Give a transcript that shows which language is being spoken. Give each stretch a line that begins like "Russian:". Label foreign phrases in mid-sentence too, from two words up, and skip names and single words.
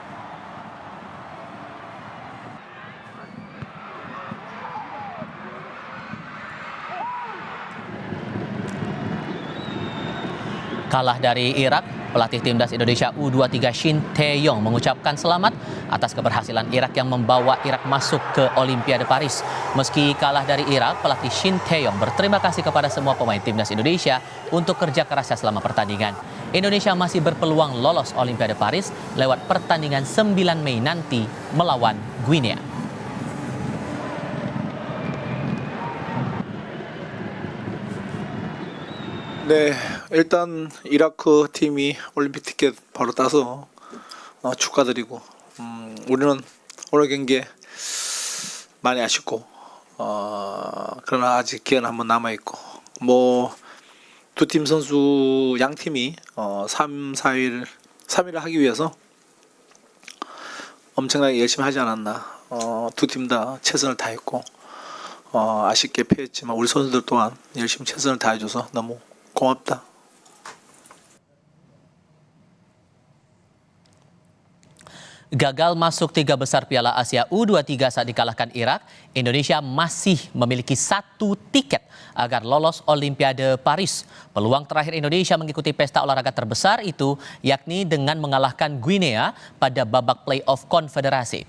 Indonesian: Kalah dari Irak, pelatih timnas Indonesia U23 Shin Tae-yong mengucapkan selamat atas keberhasilan Irak yang membawa Irak masuk ke Olimpiade Paris. Meski kalah dari Irak, pelatih Shin Tae-yong berterima kasih kepada semua pemain timnas Indonesia untuk kerja kerasnya selama pertandingan. Indonesia masih berpeluang lolos Olimpiade Paris lewat pertandingan 9 Mei nanti melawan Guinea.
Korean: 네, 일단 이라크 팀이 올림픽 티켓 바로 따서 축하드리고 우리는 오늘 경기에 많이 아쉽고 그러나 아직 기회는 한번 남아있고 두 팀 선수 양 팀이 3위를 하기 위해서 엄청나게 열심히 하지 않았나. 두 팀 다 최선을 다했고 아쉽게 패했지만 우리 선수들 또한 열심히 최선을 다해줘서 너무 고맙다.
Indonesian: Gagal masuk 3 besar Piala Asia U23 saat dikalahkan Irak, Indonesia masih memiliki 1 tiket agar lolos Olimpiade Paris. Peluang terakhir Indonesia mengikuti pesta olahraga terbesar itu yakni dengan mengalahkan Guinea pada babak play-off konfederasi.